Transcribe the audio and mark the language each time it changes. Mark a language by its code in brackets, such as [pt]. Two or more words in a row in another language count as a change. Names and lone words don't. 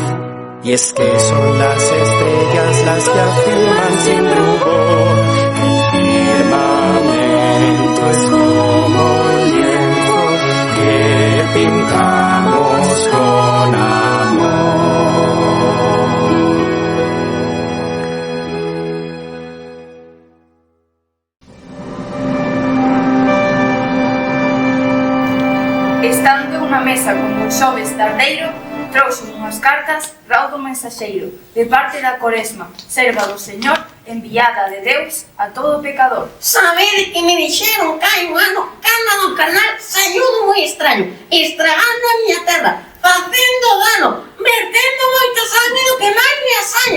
[es] Y es que son las estrellas las que afirman sin rubor que el firmamento es como el lienzo que pintamos con amor. [gl] Estando en unha mesa con un xoves tardeiro, trouxo unhas cartas Raudo Mensaxeiro, de parte da Coresma, serva do Señor, enviada de Deus a todo pecador. Sabede que me dixeron que hai un ano cando no canal saído moi extraño, estragando a miña terra, facendo dano, vertendo moita sangue do que máis me asaño.